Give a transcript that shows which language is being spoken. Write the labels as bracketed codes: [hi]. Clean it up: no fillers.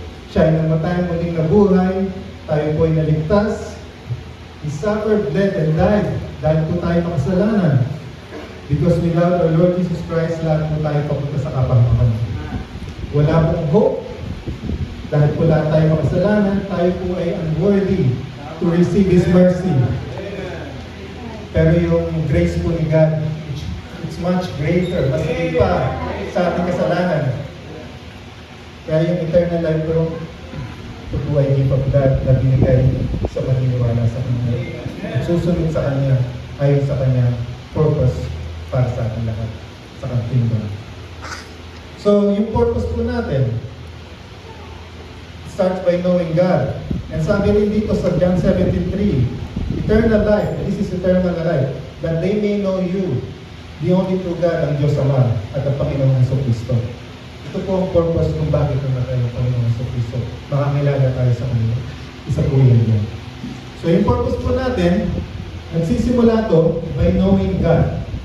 [tl] Siya ay namatay muling nabuhay, tayo po ay naligtas. [en] He suffered, bled, and died [tl] dahil po tayo makasalanan. [en] Because without our Lord Jesus Christ, [tl] lahat po tayo papunta sa kapahamakan. Wala pong hope. Dahil po lahat tayo makasalanan, tayo po ay [en] unworthy to receive His mercy. [tl] Pero yung grace po ni God, [en] it's much greater, [tl] mas pa sa ating kasalanan. Kaya yung eternal life po, ito po ay gift of God na binigay sa maniniwala sa Kanya. Susunod sa Kanya, ayon sa Kanya, purpose para sa ating lahat, sa Kanyang kingdom. [en] So, [tl] yung purpose po natin, [en] starts by knowing God. And [tl] sabi rin dito sa [en] John 17:3, eternal life, this is eternal life, that they may know you, the only true God, [tl] ang Diyos Ama, at ang Panginoong Jesucristo. Ito po ang purpose kung bakit namatay ang Panginoong Jesucristo. Makakilala tayo sa Kanya. Isa po yun. So yung purpose po natin, nagsisimula to [en] by knowing God.